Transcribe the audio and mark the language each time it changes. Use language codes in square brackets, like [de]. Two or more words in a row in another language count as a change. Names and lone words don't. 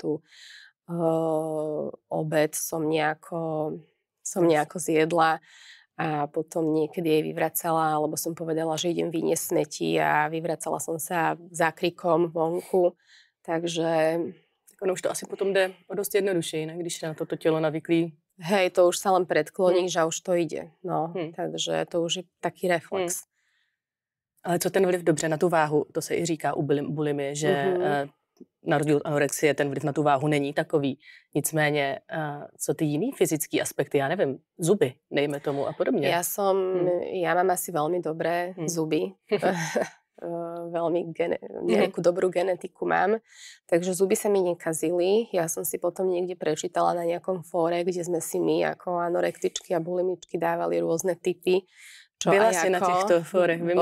[sk] Obed som nejako zjedla a potom niekedy jej vyvracala, alebo som povedala, že idem vyniesť smeti a vyvracala som sa zákrikom vonku. Takže... [cs] Tak ono už to asi potom jde o dost jednodušeji, ne? Když je na toto tělo navyklý. [sk] Hej, to už sa len predkloníš a už to ide. No, takže to už je taký reflex. [cs] Ale co ten vliv dobře na tu váhu, to se i říká u bulimie, že na rozdíl od anorexie ten vliv na tu váhu není takový. Nicméně, co ty jiný fyzický aspekty, já nevím, zuby, dejme tomu a podobně. [sk] Ja mám asi veľmi dobré zuby. Nejakú dobrú genetiku mám. Takže zuby sa mi nekazili. Ja som si potom niekde prečítala na nejakom fóre, kde sme si my ako anorektičky a bulimičky dávali rôzne tipy. [cs] Byla si na týchto fórech, vím,